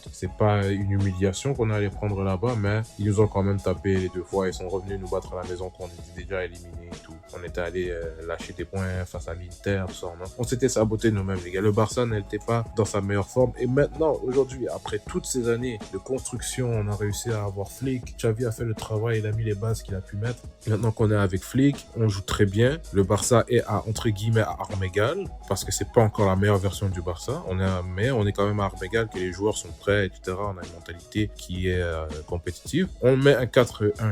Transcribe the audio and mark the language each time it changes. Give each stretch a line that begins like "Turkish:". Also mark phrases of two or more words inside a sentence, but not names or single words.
French: C'est pas une humiliation qu'on allait prendre là-bas, mais ils nous ont quand même tapé les 2 fois. Ils sont revenus nous battre à la maison quand on était déjà éliminés et tout. On était allé lâcher des points face à l'Inter, tout ça. On s'était saboté nous-mêmes, les gars. Le Barça n'était pas dans sa meilleure forme. Et maintenant, aujourd'hui, après toutes ces années de construction, on a réussi à avoir Flick. Xavi a fait le travail, il a mis les bases qu'il a pu mettre. Maintenant qu'on est avec Flick, on joue très bien. Le Barça est entre guillemets à armes égales, parce que c'est pas encore la meilleure version du Barça. Mais on est quand même à armes égales, que les joueurs sont prêts, etc. On a une mentalité qui est compétitive. On met un 4-1.